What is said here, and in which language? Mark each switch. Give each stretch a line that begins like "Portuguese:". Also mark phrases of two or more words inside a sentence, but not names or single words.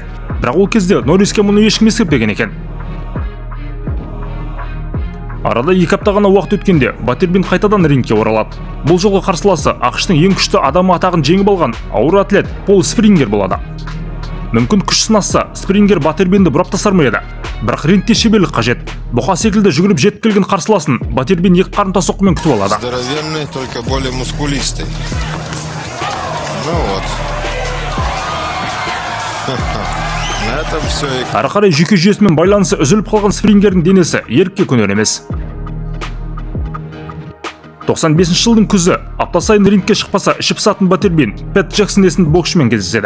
Kazakh: Бірақ ол кезде Норриске мұны ешкім ескертпеген екен. Арада 2 апта ғана уақыт өткенде баттербин қайтадан рингке оралады. Бұл жолғы қарсыласы ақш-тың ең күшті адамы атағын жеңіп алған ауыр атлет Пол Спрингер болады. Мүмкін күш сынасса, Спрингер баттербинді бұрап тастар ма еді? Бірақ рингте шеберлік қажет. Бұқа секілді жүгіріп жетіп келген қарсыласын баттербин екі қарымта соққымен күтіп алады.
Russian: Здоровенный, только более мускулистый. Ну вот.
Kazakh: Ары қарай жүйке жүйесімен байланысы үзіліп қалған Спрингердің денесі ерікке көнер емес. 95 жылдың күзі, апта сайын рингке шықпаса ішіп сатын баттербин Пэт Джексон есімді боксшымен кездеседі.